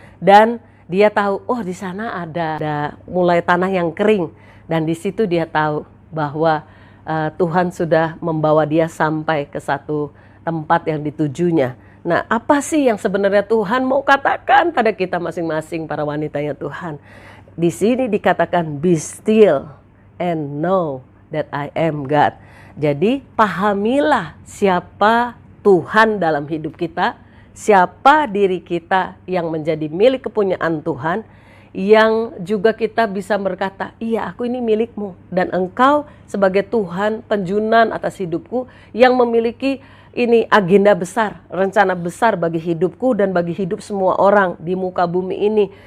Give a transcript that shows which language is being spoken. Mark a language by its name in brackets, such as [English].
[Indonesian] Dan dia tahu, oh di sana ada mulai tanah yang kering. Dan di situ dia tahu bahwa Tuhan sudah membawa dia sampai ke satu tempat yang ditujunya. Nah, apa sih yang sebenarnya Tuhan mau katakan pada kita masing-masing para wanitanya Tuhan? Di sini dikatakan, [English] be still and know that I am God. [Indonesian] Jadi pahamilah siapa Tuhan dalam hidup kita, siapa diri kita yang menjadi milik kepunyaan Tuhan, yang juga kita bisa berkata, iya aku ini milikmu, dan engkau sebagai Tuhan penjunan atas hidupku yang memiliki ini agenda besar, rencana besar bagi hidupku dan bagi hidup semua orang di muka bumi ini.